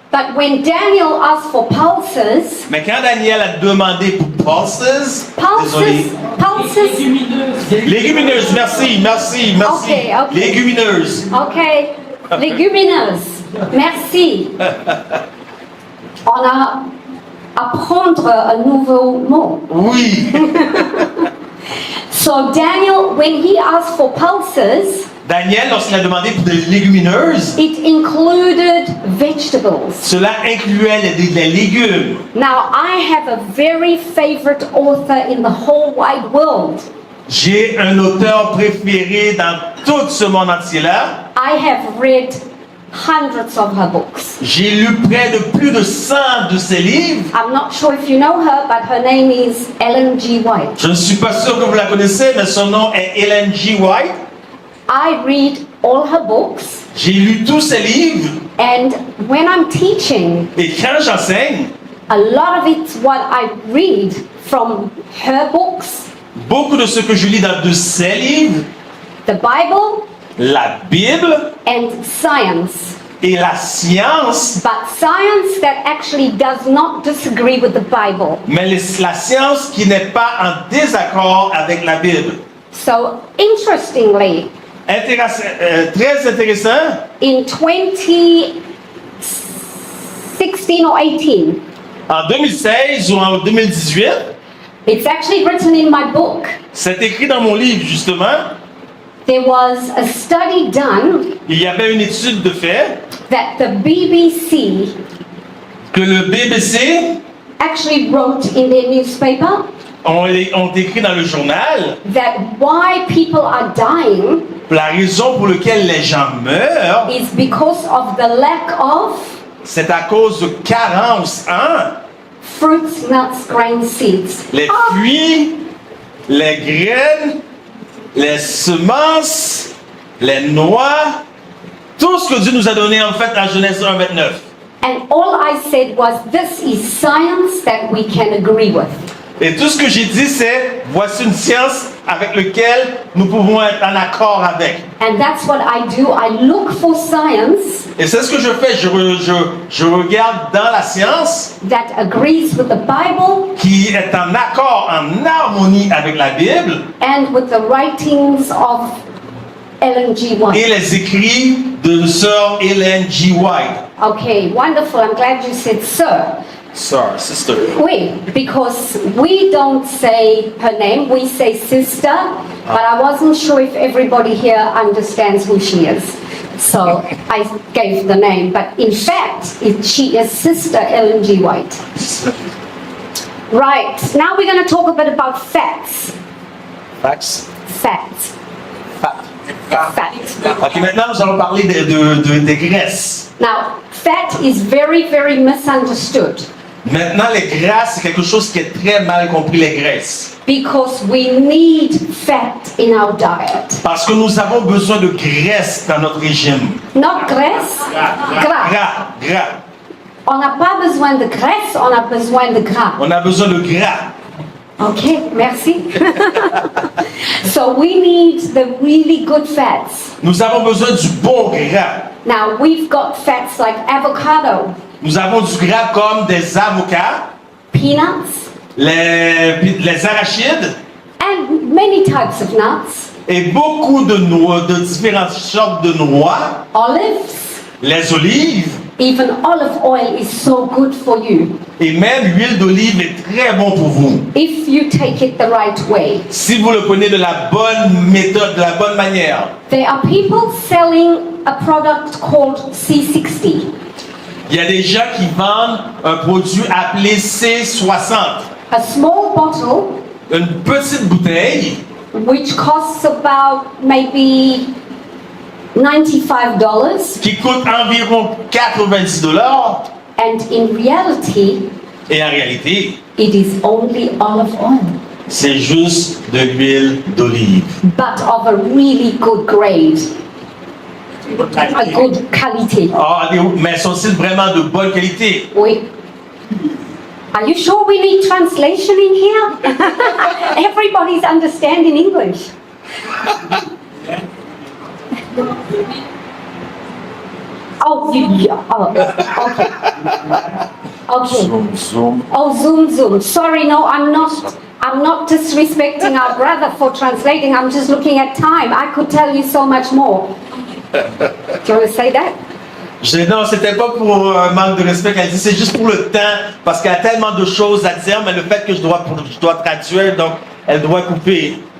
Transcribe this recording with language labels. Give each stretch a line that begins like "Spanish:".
English: But when Daniel asked for pulses,
French: Mais quand Daniel a demandé pour pulses, désolé.
English: pulses,
French: Légumineuses, merci.
English: Okay.
French: Légumineuses. okay, legumineuses, merci. On a apprendre un nouveau mot. Oui.
English: So Daniel, when he asked for pulses,
French: Daniel, lorsqu'il a demandé pour des légumineuses,
English: it included vegetables.
French: cela incluait les légumes.
English: Now, I have a very favorite author in the whole wide world.
French: J'ai un auteur préféré dans tout ce monde entier-là.
English: I have read hundreds of her books.
French: J'ai lu près de plus de 100 de ses livres.
English: I'm not sure if you know her, but her name is Ellen G. White.
French: Je ne suis pas sûr que vous la connaissez, mais son nom est Ellen G. White.
English: I read all her books,
French: J'ai lu tous ses livres
English: and when I'm teaching,
French: et quand j'enseigne,
English: a lot of it's what I read from her books,
French: beaucoup de ce que je lis de ses livres,
English: the Bible,
French: la Bible
English: and science.
French: et la science,
English: But science that actually does not disagree with the Bible.
French: mais la science qui n'est pas en désaccord avec la Bible.
English: So, interestingly,
French: Très intéressant,
English: in 2016 or 18,
French: en 2016 ou en 2018,
English: it's actually written in my book.
French: c'est écrit dans mon livre justement,
English: There was a study done
French: il y avait une étude de fait
English: that the BBC
French: que le BBC
English: actually wrote in their newspaper
French: ont écrit dans le journal.
English: that why people are dying
French: La raison pour laquelle les gens meurent,
English: is because of the lack of
French: c'est à cause de carence en
English: fruits, nuts, grains, seeds.
French: les fruits, les graines, les semences, les noix, tout ce que Dieu nous a donné en fait en Genèse 1:29.
English: And all I said was, this is science that we can agree with.
French: Et tout ce que j'ai dit, c'est voici une science avec laquelle nous pouvons être en accord avec.
English: And that's what I do. I look for science
French: Et c'est ce que je fais. Je regarde dans la science
English: that agrees with the Bible
French: qui est en accord, en harmonie avec la Bible
English: and with the writings of Ellen G.
French: et White. les écrits de sœur Ellen G. White.
English: Okay, wonderful. I'm glad you said sir. Sir, sister. We, because we don't say her name, we say sister, but I wasn't sure if everybody here understands who she is. So I gave the name, but in fact, she is Sister Ellen G. White. Right, now we're going to talk a bit about fats. Fax. Fats. Fat.
French: Ok, maintenant nous allons parler des graisses. Now, fat is very, very misunderstood Maintenant, les graisses, c'est quelque chose qui est très mal compris, les graisses. because we need fat in our diet. Parce que nous avons besoin de graisse dans notre régime. Not graisse, gras. Gras. On n'a pas besoin de graisse, on a besoin de gras. On a besoin de gras. Okay, merci.
English: So we need the really good fats.
French: Nous avons besoin du bon gras.
English: Now we've got fats like avocado,
French: Nous avons du gras comme des avocats,
English: peanuts,
French: les arachides
English: and many types of nuts,
French: et beaucoup de noix, de différentes sortes de noix,
English: olives.
French: les olives
English: Even olive oil is so good for you
French: et même l'huile d'olive est très bon pour vous.
English: if you take it the right way.
French: Si vous le prenez de la bonne méthode, de la bonne manière.
English: There are people selling a product called C60.
French: Il y a des gens qui vendent un produit appelé C60.
English: A small bottle
French: Une petite bouteille
English: which costs about maybe $95,
French: qui coûte environ $90
English: and in reality,
French: et en réalité,
English: it is only olive oil,
French: c'est juste de l'huile d'olive.
English: but of a really good grade, a good quality.
French: Ah, mais sont-ils vraiment de bonne qualité? Oui.
English: Are you sure we need translation in here? Everybody's understanding English. Oh, okay. Okay. Zoom. Oh, Zoom. Sorry, no, I'm not disrespecting our brother for translating. I'm just looking at time. I could tell you so much more. Do you want to say that?
French: Non, c'était pas pour manque de respect qu'elle dit, c'est juste pour le temps, parce qu'elle a tellement de choses à dire, mais le fait que je dois traduire, donc elle doit couper.